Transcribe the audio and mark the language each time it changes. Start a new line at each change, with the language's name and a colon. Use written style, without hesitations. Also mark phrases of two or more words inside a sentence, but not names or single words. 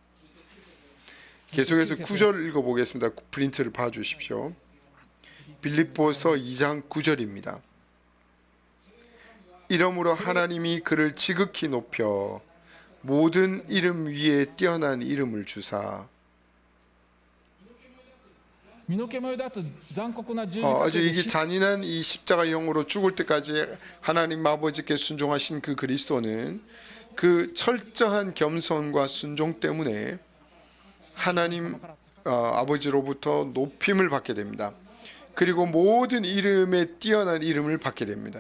Korean: 계속해서 9절 읽어보겠습니다. 프린트를 봐주십시오. 빌립보서 2장 9절입니다. 이러므로 하나님이 그를 지극히 높여 모든 이름 위에 뛰어난 이름을 주사
Japanese: 身の毛もよだつ残酷な十字架
Korean: 아주
Japanese: で
Korean: 이게 잔인한 이 십자가형으로 죽을 때까지 하나님 아버지께 순종하신 그 그리스도는 그 철저한 겸손과 순종 때문에 하나님 아버지로부터 높임을 받게 됩니다. 그리고 모든 이름에 뛰어난 이름을 받게 됩니다.